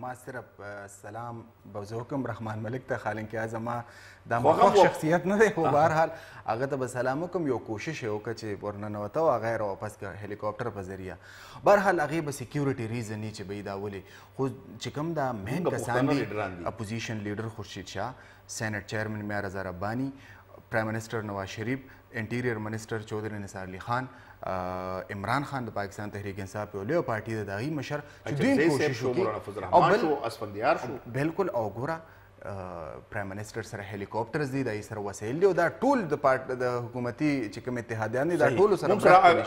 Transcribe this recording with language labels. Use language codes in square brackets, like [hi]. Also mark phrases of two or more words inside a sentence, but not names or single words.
[ps] ما صرف سلام به زه وکړم رحمان ملک ته، حالانکه زما دا خوښ شخصیت نه دی، خو بهرحال هغه ته به سلام وکړم. یو کوشش یې وکړه چې ورننوته او هغه یې راواپس کړه هلیکاپټر په ذریعه. بهرحال هغې به [en] security reason [ps] یې چې به یې دا ولې، خو چې کوم دا مین کسان دي [en] opposition leader [ps] خورشید شاه، [en] Senate chairman [ps] میا رضا رباني، [en] prime minister [ps] نواز شریف، [en] interior minister [ps] چودھری نثار علی خان، عمران خان د پاکستان تحریک انصاف یو لوی پارټي د هغې مشر چې دوی کوشش وکړي بالکل. او ګوره [en] prime minister [ps] سره هلیکاپټرز دي، د هغې سره وسایل دي، او دا ټول د حکومتي چې کوم اتحادیان دي دا ټولو سره.